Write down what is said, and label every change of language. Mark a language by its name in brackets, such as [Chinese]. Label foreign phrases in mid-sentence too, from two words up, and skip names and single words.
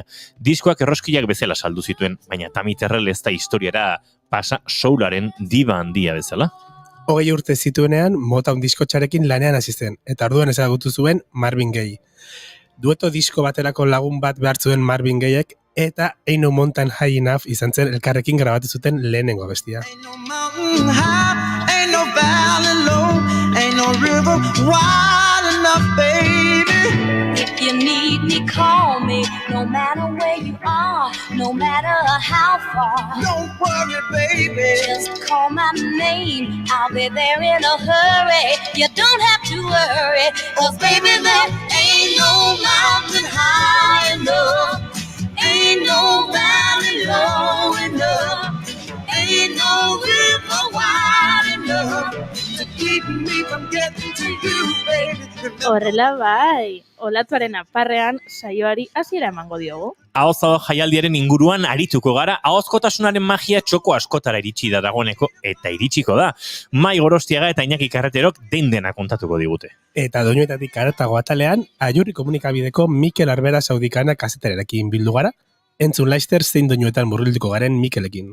[Basque] Diskoak erroskilak bezala saldu zituen, baina Tammy Terrell ez da historiara pasa soularen diva handia bezala. 20 urte zituenean Motown diskotxarekin lanean hasi zen, eta orduan ezagutu zuen Marvin Gaye. Dueto disko baterako lagun bat behar zuen Marvin Gayek, eta Ain't No Mountain High Enough izan zen elkarrekin grabatu zuten lehenengo abestia. [English] Ain't no mountain high, ain't no valley low, ain't no river wide enough, baby. If you need me, call me, no matter where you are, no matter how far. Don't worry, baby. Just call my name, I'll be there in a hurry. You don't have to worry, 'cause baby, there ain't no mountain high enough, ain't no valley low enough, ain't no river wide enough To keep me from getting to you, baby. [Basque] Horrela bai, olatuaren aparrean saioari hasiera emango diogu. Ahozado jaialdiaren inguruan arituko gara, ahozkotasunaren magia txoko askotara iritsi da dagoeneko eta iritsiko da. Mai Gorostiaga eta Iñaki Carreterok dena kontatuko digute. Eta Doinuetatik haratago atalean, Aiurri komunikabideko Mikel Arbera Saudikana kazeterarekin bildu gara, entzun laister zein doinuetan murgilduko garen Mikelekin.